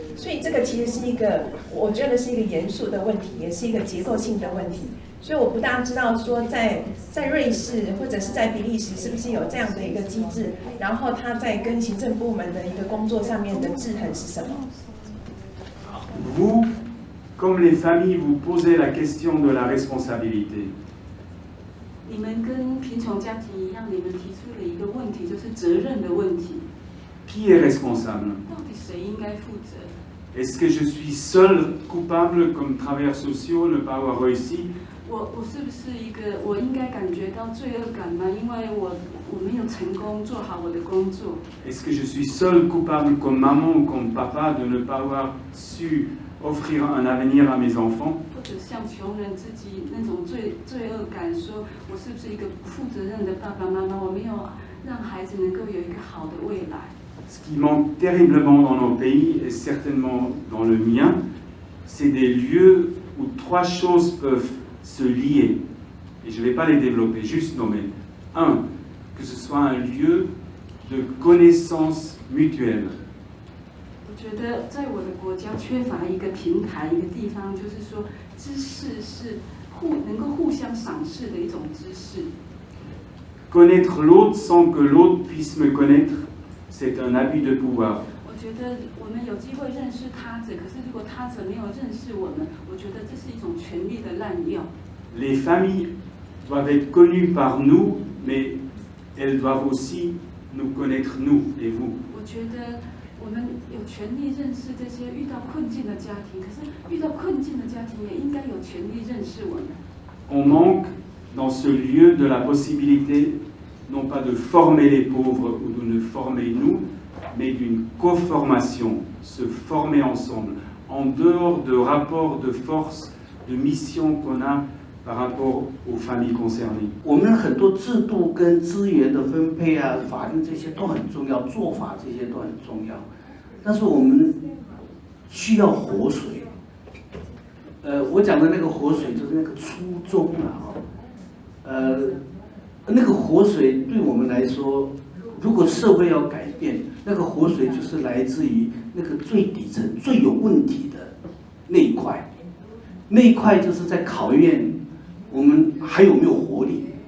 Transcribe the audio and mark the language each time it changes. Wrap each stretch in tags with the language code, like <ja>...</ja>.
<zh>所以这个其实是一个，我觉得是一个严肃的问题，也是一个结构性的问题。所以我不大知道说在瑞士或者是在比利时是不是有这样的一个机制，然后它在跟行政部门的一个工作上面的制衡是什么</zh> <fr>？Vous, comme les familles, vous posez la question de la responsabilité.</fr> <zh>你们跟贫穷家庭一样，你们提出了一个问题，就是责任的问题。</zh> <fr>Qui est responsable?</fr> <zh>到底谁应该负责？</zh> <fr>Est-ce que je suis seul coupable comme travailleurs sociaux ne pas avoir réussi?</fr> <zh>我是不是一个我应该感觉到罪恶感吗？因为我没有成功做好我的工作。</zh> <fr>Est-ce que je suis seul coupable comme maman ou comme papa de ne pas avoir su offrir un avenir à mes enfants?</fr> <zh>或者像穷人自己那种罪恶感，说我是不是一个不负责任的爸爸妈妈？我没有让孩子能够有一个好的未来。</zh> <fr>Ce qui manque terriblement dans nos pays, et certainement dans le mien, c'est des lieux où trois choses peuvent se lier. Et je ne vais pas les développer, juste nommer. Un, que ce soit un lieu de connaissance mutuelle.</fr> <zh>我觉得在我的国家缺乏一个平台，一个地方，就是说知识是能够互相赏识的一种知识。</zh> <fr>Connaître l'autre sans que l'autre puisse me connaître, c'est un abus de pouvoir.</fr> <zh>我觉得我们有机会认识他者，可是如果他者没有认识我们，我觉得这是一种权力的滥用。</zh> <fr>Les familles doivent être connues par nous, mais elles doivent aussi nous connaître nous et vous.</fr> <zh>我觉得我们有权利认识这些遇到困境的家庭，可是遇到困境的家庭也应该有权利认识我们。</zh> <fr>On manque dans ce lieu de la possibilité non pas de former les pauvres ou de nous former nous, mais d'une co-formation, se former ensemble, en dehors de rapports de force, de mission qu'on a par rapport aux familles concernées.</fr> <zh>我们很多制度跟资源的分配啊，法律这些都很重要，做法这些都很重要，但是我们需要活水。我讲的那个活水就是那个初衷啊，那个活水对我们来说，如果社会要改变，那个活水就是来自于那个最底层、最有问题的那一块，那一块就是在考验我们还有没有活力。</zh>